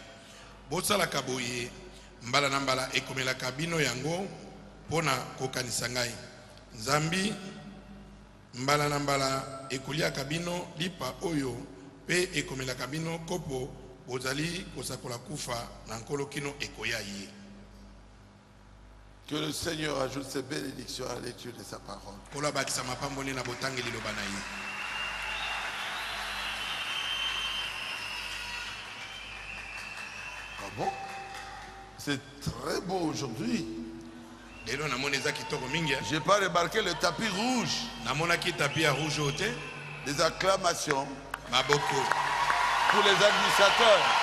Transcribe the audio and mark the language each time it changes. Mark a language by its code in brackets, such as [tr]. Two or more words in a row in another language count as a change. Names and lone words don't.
[ln] Bosalaka boye mbala na mbala ekomelaka bino yango mpona kokanisa ngai. Nzambi mbala na mbala ekoliaka bino lipa oyo pe ekomelaka bino kopo bozali kosakola kufa na nkolo kino ekoya ye. [fr] Que le Seigneur ajoute ses bénédictions à la lecture de sa parole. [ln] Kola bakisa mapamboni na botangeli loba na ye. [fr] Ah bon? C'est très beau aujourd'hui. J'ai pas remarqué le tapis rouge. Des acclamations pour les administrateurs.